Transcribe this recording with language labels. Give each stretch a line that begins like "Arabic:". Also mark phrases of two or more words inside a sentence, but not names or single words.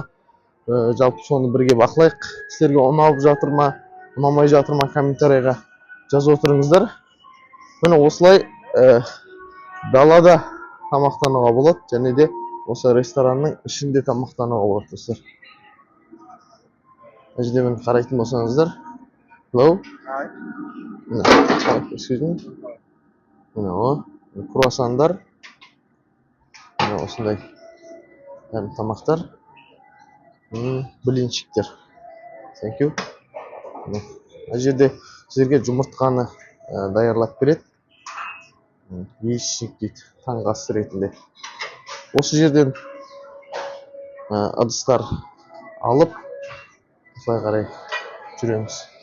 Kazakh: Жалпы соны бірге бақылайық. Сіздерге ұнап жатыр ма, ұнамай жатыр ма комментарийға жазып отырыңыздар. Міне осылай далада тамақтануға болады, және де осы ресторанның ішінде тамақтануға болады достар. Мына жерде мені қарайтын болсаңыздар.
English: Hello. Excuse me.
Kazakh: Міне о, круассандар. Міне осындай тамақтар. Блинчиктер.
English: Thank you.
Kazakh: Мына жерде сіздерге жұмыртқаны даярлап береді. Яичник дейді, таңғы ас ретінде. Осы жерден ыдыстар алып, осылай қарай жүреміз.